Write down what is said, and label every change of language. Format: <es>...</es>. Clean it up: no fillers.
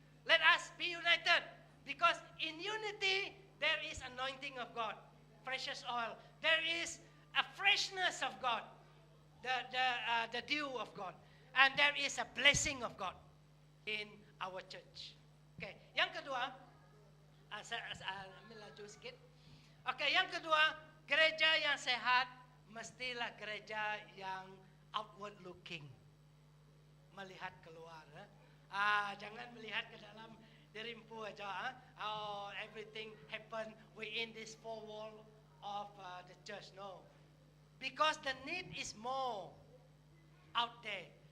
<en>Let us be united, because in unity there is anointing of God, precious oil. There is a freshness of God, the dew of God, and there is a blessing of God in our church.</en> <ms>Okay, yang kedua, saya melaju sedikit. Okay, yang kedua, gereja yang sehat mestilah gereja yang</ms> <en>outward looking,</en> <ms>melihat keluar. Jangan melihat ke dalam dirimpu aja.</ms> <en>Everything happen within this four wall of the church. No, because the need is more out there.</en>